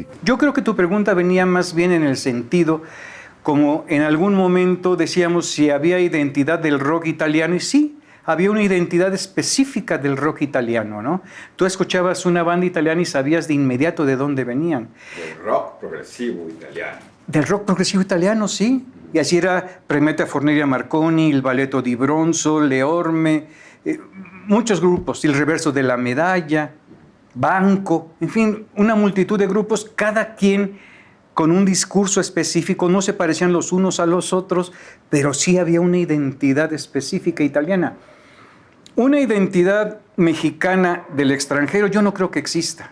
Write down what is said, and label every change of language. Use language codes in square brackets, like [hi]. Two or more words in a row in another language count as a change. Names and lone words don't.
[es] Yo creo que tu pregunta venía más bien en el sentido, como en algún momento decíamos si había identidad del rock italiano, y sí, había una identidad específica del rock italiano, ¿no? Tú escuchabas una banda italiana y sabías de inmediato de dónde venían. Del rock progresivo italiano. Del rock progresivo italiano, sí. Y así era Premeta Forneria Marconi, il Balletto di Bronzo, Le Orme, muchos grupos, Il Reverso de la Medalla, Banco, en fin, una multitud de grupos, cada quien con un discurso específico, no se parecían los unos a los otros, pero sí había una identidad específica italiana. Una identidad mexicana del extranjero yo no creo que exista.